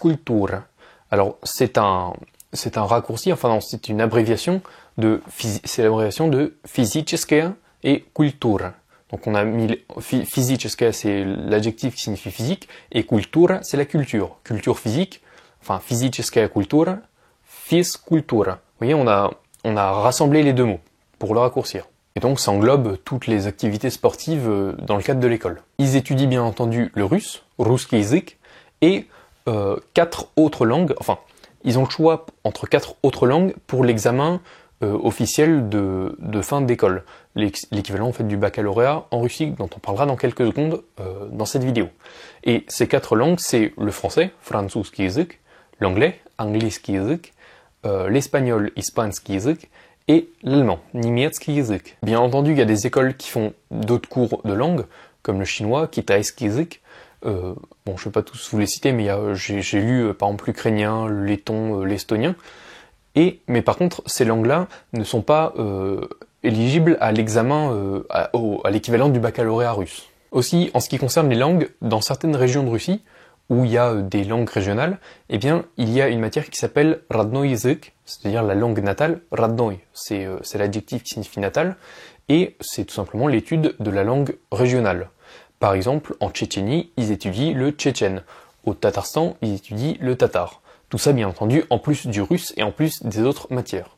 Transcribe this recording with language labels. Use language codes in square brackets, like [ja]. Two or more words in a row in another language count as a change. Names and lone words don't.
[fr] Alors c'est un raccourci, enfin non, c'est une abréviation c'est l'abréviation de fizическая et культура. Donc on a mis fizическая, c'est l'adjectif qui signifie physique, et культура, c'est la culture. Culture physique, enfin [ru] физическая культура, физкультура. [fr] Vous voyez, on a rassemblé les deux mots pour le raccourcir. Et donc ça englobe toutes les activités sportives dans le cadre de l'école. Ils étudient bien entendu le russe, [ru] русский язык, [fr] et 4 autres langues, enfin, ils ont le choix entre 4 autres langues pour l'examen officiel de fin d'école, l'équivalent en fait du baccalauréat en Russie, dont on parlera dans quelques secondes dans cette vidéo. Et ces 4 langues, c'est le français, [ru] французский язык, l'anglais, английский язык, l'espagnol, испанский язык, [fr] et l'allemand, [ru] немецкий язык. [fr] Bien entendu, il y a des écoles qui font d'autres cours de langue, comme le chinois, [ru] китайский язык. [fr] Bon, je vais pas tous vous les citer, mais j'ai lu par exemple l'ukrainien, le letton, l'estonien. Mais par contre, ces langues-là ne sont pas éligibles à l'examen, à l'équivalent du baccalauréat russe. Aussi, en ce qui concerne les langues, dans certaines régions de Russie, où il y a des langues régionales, eh bien, il y a une matière qui s'appelle [ru] родной язык, [fr] c'est-à-dire la langue natale, родной, c'est l'adjectif qui signifie natal, et c'est tout simplement l'étude de la langue régionale. Par exemple, en Tchétchénie, ils étudient le tchétchène. Au Tatarstan, ils étudient le tatar. Tout ça, bien entendu, en plus du russe et en plus des autres matières.